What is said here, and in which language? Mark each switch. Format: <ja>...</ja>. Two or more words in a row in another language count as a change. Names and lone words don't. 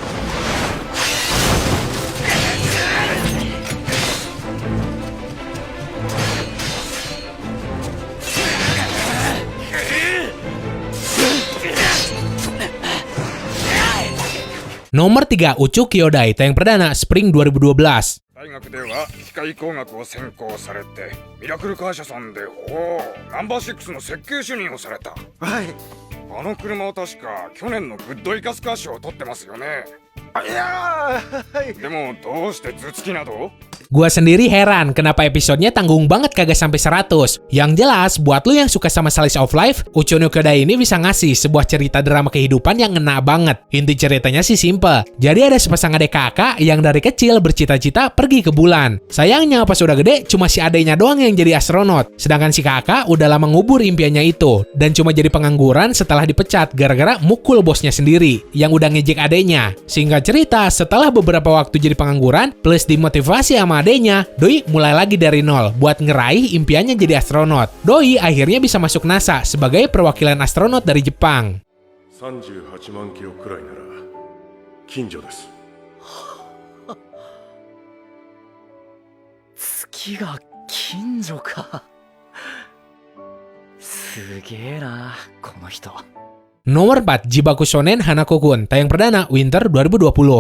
<id>Nomor 3, Uchu Kyodai, tayang perdana Spring 2012.</id> <ja>大学では機械工学を専攻されてミラクル会社さんでナンバー6の設計主任をされた。はい。あの車は確か去年のグッドイカスカー賞を取ってますよね。いやー、はい。でもどうして頭突きなど？</ja> <id>Gua sendiri heran kenapa episodenya tanggung banget kagak sampai 100. Yang jelas, buat lu yang suka sama</id> <en>slice of life,</en> <id>Uchu no Kyodai ini bisa ngasih sebuah cerita drama kehidupan yang ngena banget. Inti ceritanya sih simple. Jadi ada sepasang adik kakak yang dari kecil bercita-cita pergi ke bulan. Sayangnya pas udah gede, cuma si adeknya doang yang jadi astronot. Sedangkan si kakak udah lama ngubur impiannya itu, dan cuma jadi pengangguran setelah dipecat gara-gara mukul bosnya sendiri yang udah ngejek adeknya. Singkat cerita, setelah beberapa waktu jadi pengangguran, plus dimotivasi sama adenya, Doi mulai lagi dari nol buat ngeraih impiannya jadi astronot. Doi akhirnya bisa masuk NASA sebagai perwakilan astronot dari Jepang.</id> <ja>38 万キロくらいなら近所です。月が近所か。すげえな、この人。</ja> <id>Nomor 4, Jibaku Shonen Hanako-kun, tayang perdana Winter 2020.</id>